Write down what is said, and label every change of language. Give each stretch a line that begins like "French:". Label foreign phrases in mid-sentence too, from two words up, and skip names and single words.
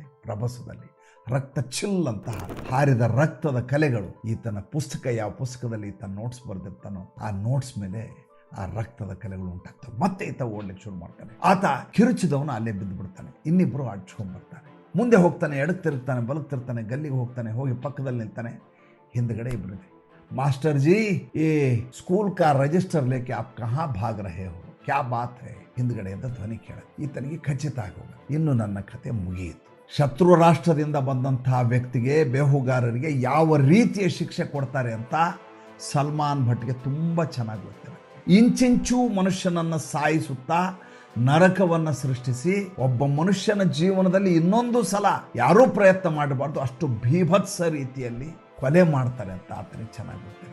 Kannada: ರಭಸದಲ್ಲಿ ರಕ್ತ ಚಿಲ್ಲಂತ ಹಾರಿದ ರಕ್ತದ ಕಲೆಗಳು ಈತನ ಪುಸ್ತಕ, ಯಾವ ಪುಸ್ತಕದಲ್ಲಿ ಈತ ನೋಟ್ಸ್ ಬರೆದಿರ್ತಾನೋ ಆ ನೋಟ್ಸ್ ಮೇಲೆ ಆ ರಕ್ತದ ಕಲೆಗಳು ಉಂಟಾಗ್ತವೆ. ಮತ್ತೆ ಈತ ಓಡ್ಲಿಕ್ಕೆ ಶುರು ಮಾಡ್ತಾನೆ. ಆತ ಕಿರುಚಿದವನು ಅಲ್ಲೇ ಬಿದ್ದು ಬಿಡ್ತಾನೆ. ಇನ್ನಿಬ್ಬರು ಅಡ್ಸ್ಕೊಂಡ್ ಬರ್ತಾನೆ. ಮುಂದೆ ಹೋಗ್ತಾನೆ, ಎಡಕ್ಕೆ ತಿರುಗ್ತಾನೆ, ಬಲಕ್ಕೆ ತಿರುಗ್ತಾನೆ, ಗಲ್ಲಿಗೆ ಹೋಗ್ತಾನೆ, ಹೋಗಿ ಪಕ್ಕದಲ್ಲಿ ನಿಲ್ತಾನೆ. ಹಿಂದ್ಗಡೆ ಇಬ್ಬರಿದೆ.
Hindi: मास्टर जी, ई स्कूल का रजिस्टर लेके आप कहाँ भाग रहे हो, क्या बात है?
Kannada: ಹಿಂದ್ಗಡೆಯಿಂದ ಧ್ವನಿ ಕೇಳ. ಈತನಿಗೆ ಖಚಿತ ಆಗೋಗ, ಇನ್ನು ನನ್ನ ಕತೆ ಮುಗಿಯಿತು. ಶತ್ರು ರಾಷ್ಟ್ರದಿಂದ ಬಂದಂತಹ ವ್ಯಕ್ತಿಗೆ, ಬೇಹುಗಾರರಿಗೆ ಯಾವ ರೀತಿಯ ಶಿಕ್ಷೆ ಕೊಡ್ತಾರೆ ಅಂತ ಸಲ್ಮಾನ್ ಭಟ್ಗೆ ತುಂಬ ಚೆನ್ನಾಗಿ ಗೊತ್ತಿದೆ. ಇಂಚಿಂಚು ಮನುಷ್ಯನನ್ನು ಸಾಯಿಸುತ್ತಾ ನರಕವನ್ನು ಸೃಷ್ಟಿಸಿ ಒಬ್ಬ ಮನುಷ್ಯನ ಜೀವನದಲ್ಲಿ ಇನ್ನೊಂದು ಸಲ ಯಾರೂ ಪ್ರಯತ್ನ ಮಾಡಬಾರ್ದು, ಅಷ್ಟು ಭೀಭತ್ಸ ರೀತಿಯಲ್ಲಿ ಕೊಲೆ ಮಾಡ್ತಾರೆ ಅಂತ ಆತನಿಗೆ ಚೆನ್ನಾಗಿ ಗೊತ್ತಿದೆ.